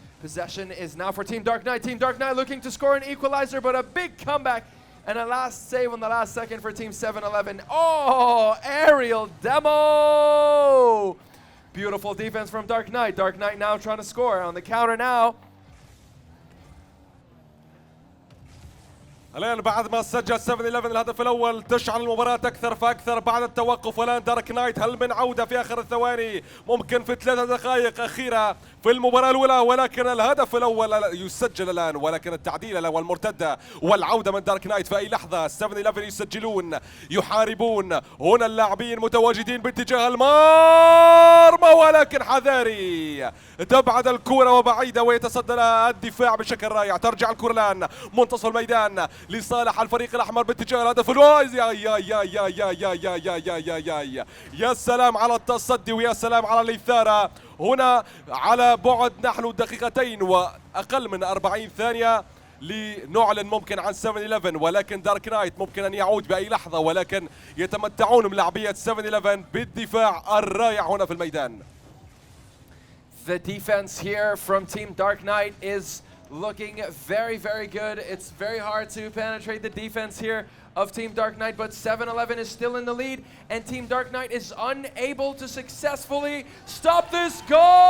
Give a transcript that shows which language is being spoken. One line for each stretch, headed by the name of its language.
English: Possession is now for Team Dark Knight. Team Dark Knight looking to score an equalizer, but a big comeback and a last save on the last second for Team 7-11. Oh, aerial demo! Beautiful defense from Dark Knight. Dark Knight now trying to score on the counter now.
Arabic: الآن بعد ما سجل 7-11 الهدف الأول تشعل المباراة أكثر فأكثر بعد التوقف. والآن دارك نايت هل من عودة في آخر الثواني؟ ممكن في 3 دقائق أخيرة في المباراة الأولى، ولكن الهدف الأول يسجل الآن، ولكن التعديل والمرتدة والعودة من دارك نايت في أي لحظة. 7-11 يسجلون يحاربون، هنا اللاعبين متواجدين باتجاه المرمى، ولكن حذاري تبعد الكرة وبعيدة ويتصدى لها الدفاع بشكل رائع. ترجع الكرة الآن منتصف الميدان لصالح الفريق الأحمر باتجاه الهدف الوايز. يا يا يا يا يا يا يا يا يا يا يا يا يا سلام على التصدي ويا سلام على الإثارة. هنا على بعد نحن دقيقتين وأقل من 40 ثانية لنعلن ممكن عن 7-11، ولكن دارك نايت ممكن أن يعود بأي لحظة، ولكن يتمتعون من لاعبية 7-11 بالدفاع الرائع هنا في الميدان.
English: The defense here from Team Dark Knight is looking very, very good. It's very hard to penetrate the defense here of Team Dark Knight, but 7-11 is still in the lead, and Team Dark Knight is unable to successfully stop this goal!